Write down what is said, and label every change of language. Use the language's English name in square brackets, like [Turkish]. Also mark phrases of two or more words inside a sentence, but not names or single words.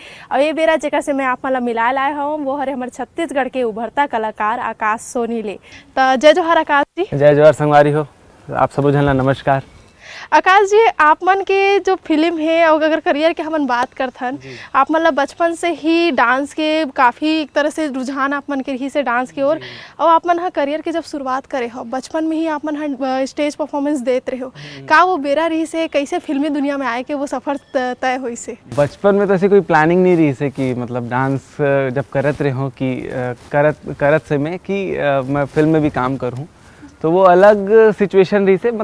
[Chhattisgarhi] और ये बेरा जेकर से मैं आप मन ला मिलाए लाए हूँ वो हरे हमारे छत्तीसगढ़ के उभरता कलाकार आकाश सोनी ले। तो जय जोहार आकाश जी। जय जोहार संगवारी हो आप सब झन ला नमस्कार। आकाश जी आप मन के जो फिल्म है और अगर करियर के हमन बात करथन आप मन ला बचपन से ही डांस के काफ़ी एक तरह से रुझान आप मन के रही से डांस की ओर और आप मन हा करियर के जब शुरुआत करे हो बचपन में ही आप मन हा [English] stage performance [Chhattisgarhi] देते रहे हो का वो बेरा रही से कैसे फिल्मी दुनिया में आए के वो सफ़र तय हुई से? बचपन में तो ऐसी कोई प्लानिंग नहीं रही से कि मतलब डांस जब करत रहे हो कि करत से मैं कि मैं फिल्म में भी काम करूँ तो वो अलग सिचुएशन रही से।